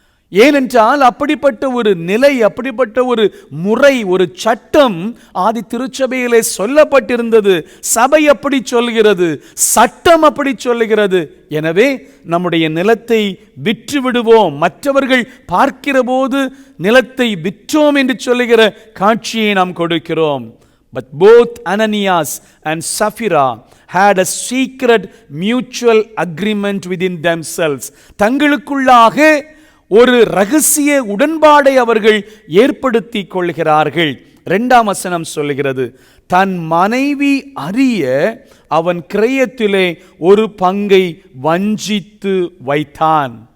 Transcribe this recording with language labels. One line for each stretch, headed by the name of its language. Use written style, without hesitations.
Tamil: ஏனென்றால் அப்படிப்பட்ட ஒரு நிலை, அப்படிப்பட்ட ஒரு முறை, ஒரு சட்டம் ஆதி திருச்சபையிலே சொல்லப்பட்டிருந்தது. சபை அப்படி சொல்கிறது, சட்டம் அப்படி சொல்லுகிறது. எனவே நம்முடைய நிலத்தை விற்று விடுவோம், மற்றவர்கள் பார்க்கிற போது நிலத்தை விற்றோம் என்று சொல்லுகிற காட்சியை நாம் கொடுக்கிறோம்.
English: But both Ananias and Sapphira had a secret mutual agreement within themselves.
Tamil: தங்களுக்குள்ளாக ஒரு ரகசிய உடன்பாடை அவர்கள் ஏற்படுத்தி கொள்கிறார்கள். 2ஆம் வசனம் சொல்லுகிறது, தன் மனைவி அறிய அவன் கிரயத்திலே ஒரு பங்கை வஞ்சித்து வைத்தான்.